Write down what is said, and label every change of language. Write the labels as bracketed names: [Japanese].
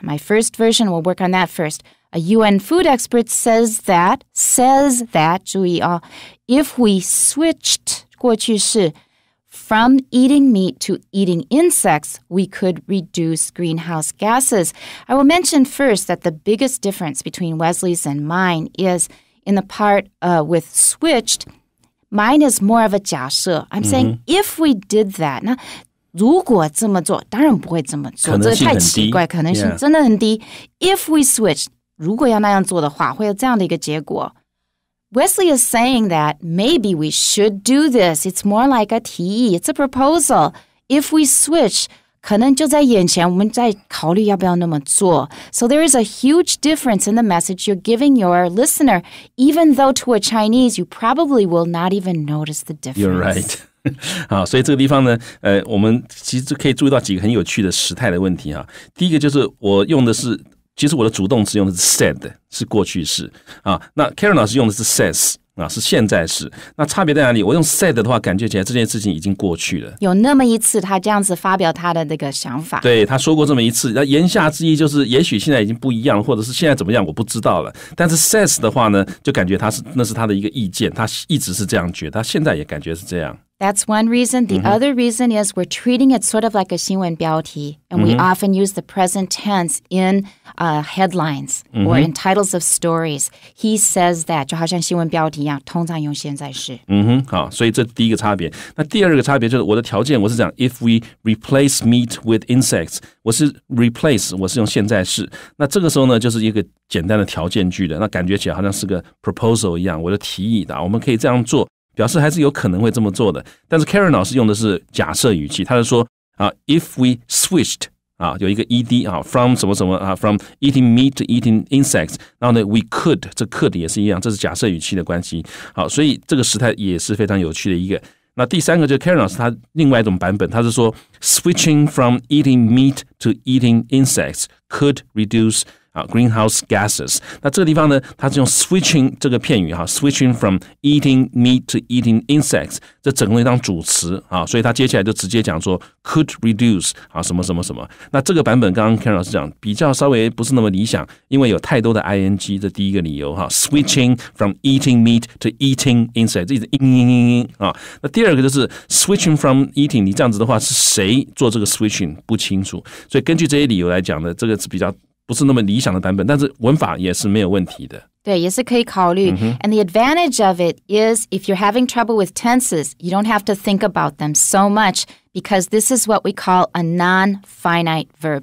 [English] My first version, we'll work on that first. A UN food expert says that, [Chinese] 注意哦, [English] if we switched, [Chinese] 过去式, [English] from eating meat to eating insects, we could reduce greenhouse gases. I will mention first that the biggest difference between Wesley's and mine is in the part with switched. Mine is more of a 假设. I'm saying if we did that, [Chinese] 那如果这么做，当然不会这么做，这太奇怪，可能性真的很低。 [English] If we switched, [Chinese] 如果要那样做的话，会有这样的一个结果。 [English] Wesley is saying that maybe we should do this. It's more like a 提议. It's a proposal. If we switch, [Chinese] 可能就在眼前，我们在考虑要不要那么做。 [English] So there is a huge difference in the message you're giving your listener, even though to a Chinese, you probably will not even notice the difference. You're right. [Chinese] 好，所以这个地方呢，我们其实可以注意到几个很有趣的时态的问题哈。第一个就是我用的是。其实我的主动词用的是 said， 是过去式啊。那 Karen 老师用的是 says 啊，是现在式。那差别在哪里？我用 said 的话，感觉起来这件事情已经过去了。有那么一次，他这样子发表他的那个想法。对，他说过这么一次。那言下之意就是，也许现在已经不一样，或者是现在怎么样，我不知道了。但是 says 的话呢，就感觉那是他的一个意见，他一直是这样觉得，他现在也感觉是这样。 [English] That's one reason. The other reason is we're treating it sort of like a 新闻标题, and we often use the present tense in headlines or in titles of stories. He says that, [Chinese] 就好像新闻标题一样，通常用现在式。好，所以这第一个差别。那第二个差别就是我的条件，我是讲 [English] if we replace meat with insects， [Chinese] 我是 replace， 我是用现在式。那这个时候呢，就是一个简单的条件句的，那感觉起来好像是个 proposal 一样，我的提议的，我们可以这样做。表示还是有可能会这么做的，但是 Karen 老师用的是假设语气，他就说 [English] if we switched [Chinese] 有一个 ed from 什么什么 [English] from eating meat to eating insects， [Chinese] 然后呢 [English] we could， [Chinese] 这 could 也是一样，这是假设语气的关系。好，所以这个时态也是非常有趣的一个。那第三个就是 Karen 老师他另外一种版本，他是说 [English] switching from eating meat to eating insects could reduce greenhouse gases。 [Chinese] 那这个地方呢，它是用 switching 这个片语 [English] switching from eating meat to eating insects， [Chinese] 这整个当主词所以他接下来就直接讲说 [English] could reduce [Chinese] 什么什么什么。那这个版本刚刚 Karen 老师讲比较稍微不是那么理想，因为有太多的 ing， 这第一个理由 [English] switching from eating meat to eating insects， [Chinese] 一直那第二个就是 [English] switching from eating， [Chinese] 你这样子的话是谁做这个 switching 不清楚，所以根据这些理由来讲呢，这个是比较不是那么理想的版本，但是文法也是没有问题的。对，也是可以考虑。 [English] And the advantage of it is if you're having trouble with tenses, you don't have to think about them so much because this is what we call a non-finite verb.